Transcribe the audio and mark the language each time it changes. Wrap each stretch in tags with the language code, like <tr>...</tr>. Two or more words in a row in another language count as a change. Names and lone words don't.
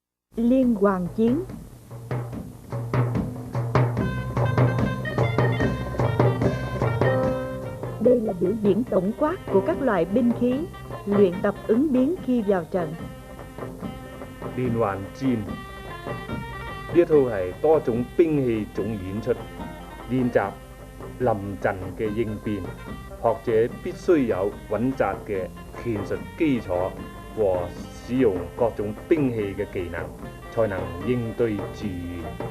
<vi>Liên Hoàn Chiến. Đây là biểu diễn tổng quát của các loại binh khí, luyện tập ứng biến khi vào trận.</vi> <yue>連環戰呢一套係多種兵器總演出，練習臨陣嘅應變。學者必須有穩紮嘅拳術基礎和使用各種兵器嘅技能，才能應對自如。</yue>